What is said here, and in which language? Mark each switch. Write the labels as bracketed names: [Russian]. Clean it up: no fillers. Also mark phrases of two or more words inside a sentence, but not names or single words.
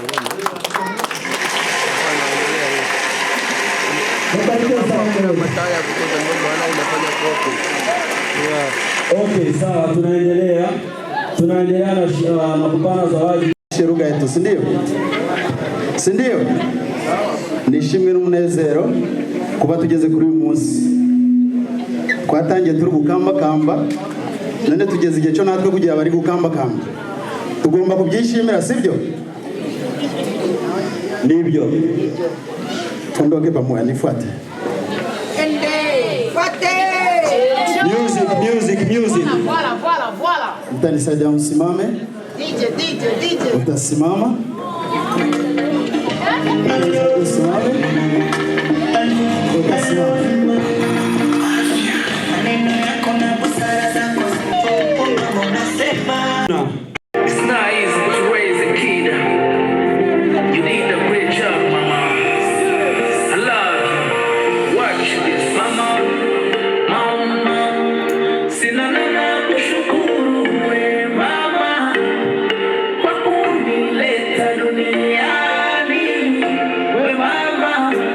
[Swahili] Okay, sawa, tunaendelea na kupana zawadi shiruga yetu, si ndio? Si ndio? [Kinyarwanda] Nishimwe n'umunezero kuba tugeze kuri uyu munsi. Twatangiye turi gukamba kamba, none tugeze igihe cyo natwe kugira bari gukamba kamba. Tugomba kubyishimira, sibyo? [Swahili] Nibyo. Tundoke pamoja, nifuate. Music. Voilà. Mtanisaidia msimame. DJ. Utasimama. Usimame. Utasimama. [English] It's not easy to raise a kid. You did a great job, mama. I love you. Watch this, mama. [Swahili] Sina neno kushukuru we mama kwa kunileta duniani. We mama.